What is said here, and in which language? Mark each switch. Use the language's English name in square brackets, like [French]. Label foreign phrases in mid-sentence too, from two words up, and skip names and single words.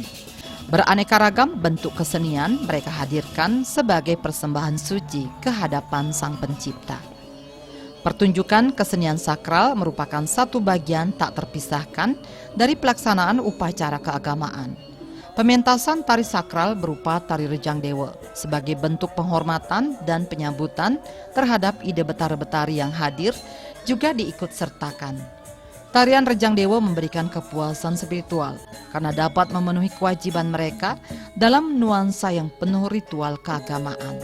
[Indonesian] Beraneka ragam bentuk kesenian mereka hadirkan sebagai persembahan suci ke hadapan Sang Pencipta. Pertunjukan kesenian sakral merupakan satu bagian tak terpisahkan dari pelaksanaan upacara keagamaan. Pementasan tari sakral berupa tari Rejang Dewa sebagai bentuk penghormatan dan penyambutan terhadap ide betara-betari yang hadir juga diikut sertakan. Tarian Rejang Dewa memberikan kepuasan spiritual karena dapat memenuhi kewajiban mereka dalam nuansa yang penuh ritual keagamaan.